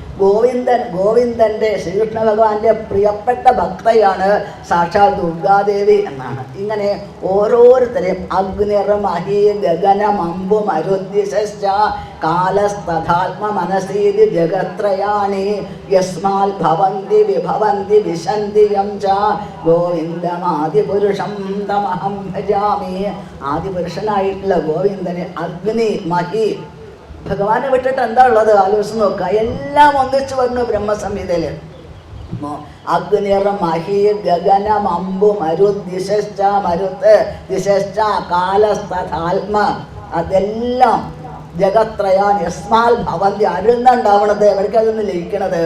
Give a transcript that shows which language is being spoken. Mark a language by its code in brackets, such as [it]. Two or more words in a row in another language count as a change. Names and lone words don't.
[ml] ഗോവിന്ദൻ്റെ ശ്രീകൃഷ്ണ ഭഗവാന്റെ പ്രിയപ്പെട്ട ഭക്തയാണ് സാക്ഷാൽ ദുർഗാദേവി എന്നാണ്. ഇങ്ങനെ ഓരോരുത്തരെയും [sa] അഗ്നിർമഹി ഗഗനമമ്പു മരുദ്ദിശ്ച കാലസ്തഥാത്മ മനസീതി ജഗത്രയാണി യസ്മാൽ ഭവന്തി വിഭവന്തി വിശന്തി യം ച ഗോവിന്ദമാദിപുരുഷം തമഹം ഭജാമി. [ml] ആദിപുരുഷനായിട്ടുള്ള ഗോവിന്ദന് അഗ്നി മഹി ഭഗവാനെ വിട്ടിട്ട് എന്താ ഉള്ളത്? ആലോചിച്ച് നോക്കുക. എല്ലാം ഒന്നിച്ചു വരുന്നു ബ്രഹ്മസംഹിതയിൽ. [sa] അഗ്നിർ മഹി ഗഗനം അമ്പു മരുദ്ദിശ്ച മരുത്ത് ദിശ്ച കാലസ്തഥാത്മ [ml] അതെല്ലാം [sa] ജഗത്രയാൻ യസ്മാൽ ഭവന്തി [ml] അരുന്നുണ്ടാവണത് അവർക്ക് അതൊന്ന് ലയിക്കണത്.